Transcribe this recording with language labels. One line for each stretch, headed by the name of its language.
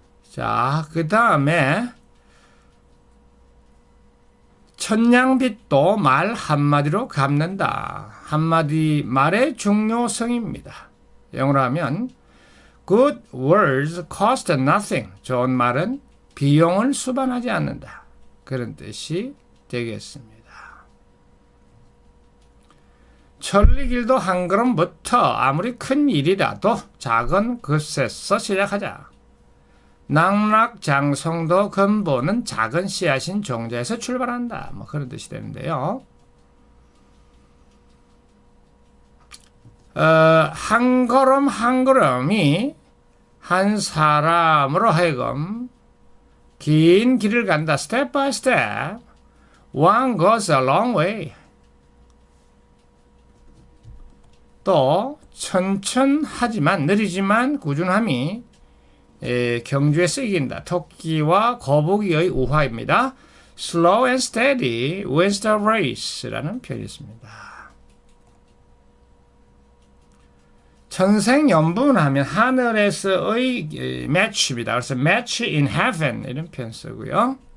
Korean: 자, 그 다음에 천냥빚도 말 한마디로 갚는다. 한마디 말의 중요성입니다. 영어로 하면
English: Good words cost nothing.
Korean: 좋은 말은 비용을 수반하지 않는다. 그런 뜻이 되겠습니다. 천리길도 한 걸음부터 아무리 큰 일이라도 작은 것에서 시작하자. 낙락장성도 근본은 작은 씨앗인 종자에서 출발한다. 뭐 그런 뜻이 되는데요. 한 걸음 한 걸음이 한 사람으로 하여금 긴 길을 간다.
English: Step by step, one goes a long way.
Korean: 또 천천하지만 느리지만 꾸준함이 경주에 쓰인다. 토끼와 거북이의 우화입니다.
English: Slow and steady wins the race
Korean: 라는 표현이 있습니다. 천생연분하면 하늘에서의 match입니다. 그래서
English: match in heaven
Korean: 이런 표현 쓰고요.